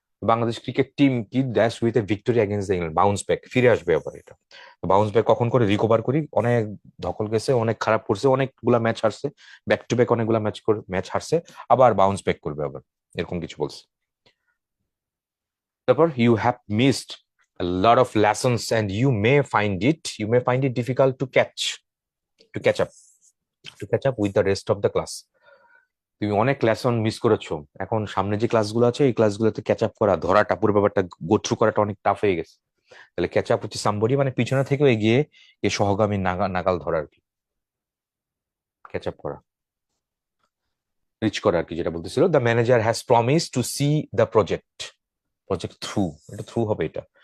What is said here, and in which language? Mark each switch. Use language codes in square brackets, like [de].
[bn] Bangladesh cricket team কি [en] dash with a victory against the England, [bn] bounce back, ফিরে আসবে আবার এটা, বাউন্স ব্যাক কখন করে, রিকভার করি, অনেক ধকল গেছে, অনেক খারাপ করছে, অনেকগুলা ম্যাচ হারছে, ব্যাক টু ব্যাক অনেকগুলা ম্যাচ হারছে, আবার বাউন্স ব্যাক করবে আবার, এরকম কিছু বলছে। তারপর [en] You have missed a lot of lessons and you may find it difficult to catch up with the rest of the class. [bn] তুমি অনেক লেসন মিস করেছো, এখন সামনে যে ক্লাসগুলো আছে এই ক্লাসগুলোতে ক্যাচ আপ করা, ধরাটা, পুরো ব্যাপারটা গো থ্রু করাটা অনেক টাফ হয়ে গেছে। তাহলে ক্যাচ আপ হচ্ছে সামবডি মানে পিছনে থেকেও এগিয়ে এই সহগামী নাগাল ধরা আর কি, ক্যাচ আপ করা, রিচ করা আর কি, যেটা বলতেছিল [en] the manager has promise to see the project through, [bn] এটা থ্রু হবে এটা।